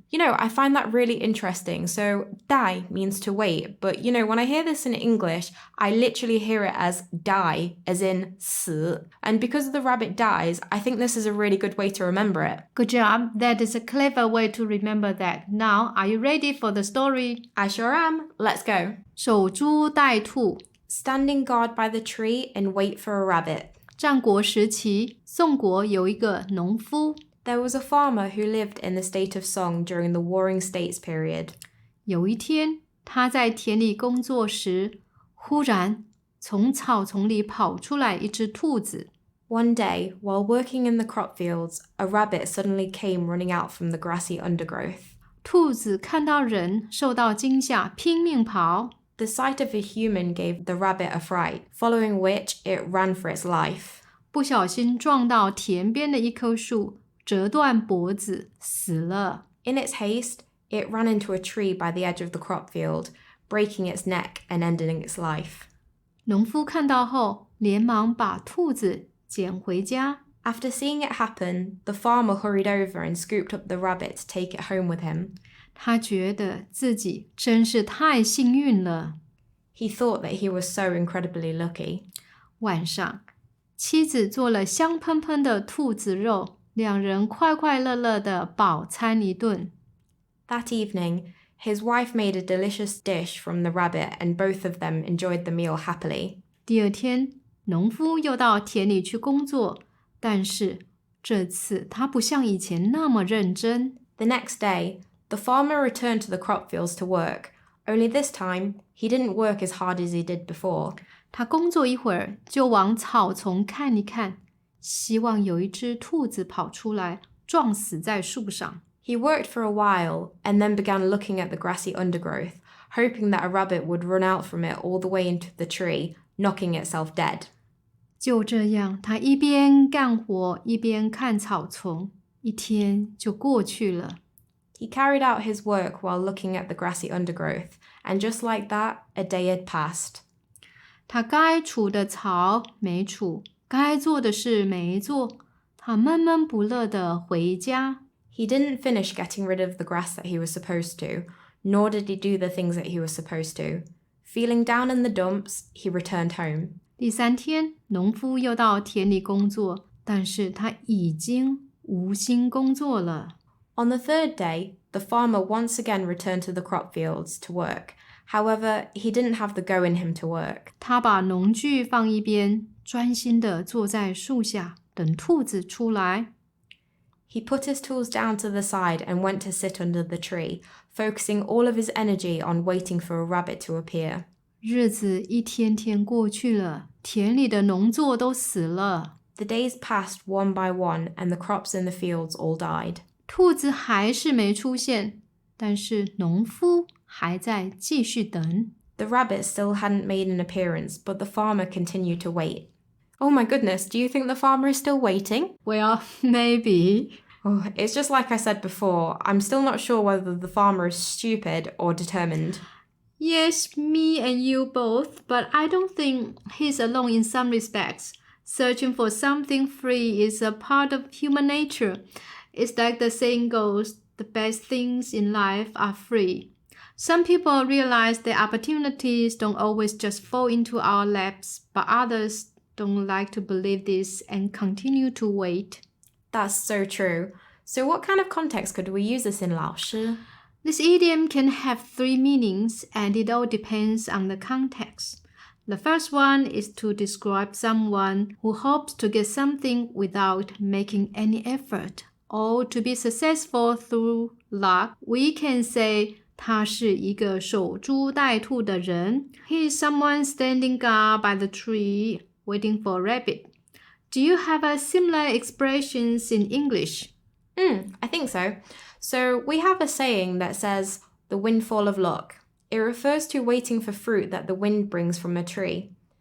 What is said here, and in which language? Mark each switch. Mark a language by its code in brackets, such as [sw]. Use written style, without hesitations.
[en] You know, I find that really interesting. So 待 means to wait, but you know, when I hear this in English, I literally hear it as die, as in 死. And because the rabbit dies, I think this is a really good way to remember it. Good job. That is a clever way to remember that. Now, are you ready for the story? I sure am. Let's go. [zh] 守株待兔. [en] Standing guard by the tree and wait for a rabbit. [zh] 战国时期，宋国有一个农夫。 [en] There was a farmer who lived in the state of Song during the Warring States period. [zh] 有一天，他在田里工作时，忽然从草丛里跑出来一只兔子。 [en] One day, while working in the crop fields, a rabbit suddenly came running out from the grassy undergrowth. [zh] 兔子看到人，受到惊吓，拼命跑。 [en] The sight of a human gave the rabbit a fright, following which it ran for its life. [zh] 不小心撞到田边的一棵树，折断脖子，死了。 [en] In its haste, it ran into a tree by the edge of the crop field, breaking its neck and ending its life. [zh] 农夫看到后，连忙把兔子捡回家。 [en] After seeing it happen, the farmer hurried over and scooped up the rabbit to take it home with him. [zh] 他觉得自己真是太幸运了。 [en] He thought that he was so incredibly lucky. [zh] 晚上，妻子做了香喷喷的兔子肉，两人快快乐乐地饱餐一顿。 [en] That evening, his wife made a delicious dish from the rabbit and both of them enjoyed the meal happily. [zh] 第二天，农夫又到田里去工作，但是这次他不像以前那么认真。 [en] The next day, the farmer returned to the crop fields to work, only this time, he didn't work as hard as he did before. [zh] 他工作一会儿，就往草丛看一看，希望有一只兔子跑出来，撞死在树上。 [en] He worked for a while, and then began looking at the grassy undergrowth, hoping that a rabbit would run out from it all the way into the tree, knocking itself dead. [zh] 就这样，他一边干活一边看草丛，一天就过去了。 [en] He carried out his work while looking at the grassy undergrowth, and just like that, a day had passed. [zh] 他该除的草没除，该做的事没做，他闷闷不乐地回家。 [en] He didn't finish getting rid of the grass that he was supposed to, nor did he do the things that he was supposed to. Feeling down in the dumps, he returned home. [zh] 第3天，农夫又到田里工作，但是他已经无心工作了。 [en] On the 3rd day, the farmer once again returned to the crop fields to work. However, he didn't have the go in him to work. [zh] 他把农具放一边，专心地坐在树下，等兔子出来。 [en] He put his tools down to the side and went to sit under the tree, focusing all of his energy on waiting for a rabbit to appear. [zh] 日子一天天过去了，田里的农作都死了。 [en] The days passed one by one, and the crops in the fields all died. [zh] 兔子还是没出现，但是农夫还在继续等。 [en] The rabbit still hadn't made an appearance, but the farmer continued to wait. Oh my goodness, do you think the farmer is still waiting? Well, maybe. Oh, it's just like I said before, I'm still not sure whether the farmer is stupid or determined. Yes, me and you both, but I don't think he's alone in some respects. Searching for something free is a part of human nature. It's like the saying goes, the best things in life are free. Some people realize that opportunities don't always just fall into our laps, but others don't like to believe this and continue to wait. That's so true. So what kind of context could we use this in, 老师? This idiom can have 3 meanings, and it all depends on the context. The first one is to describe someone who hopes to get something without making any effort, or to be successful through luck. We can say [zh] 他是一个守株待兔的人. [en] He is someone standing guard by the tree, waiting for a rabbit. Do you have a similar expressions in English? I think so. So we have a saying that says, the windfall of luck. It refers to waiting for fruit that the wind brings from a tree.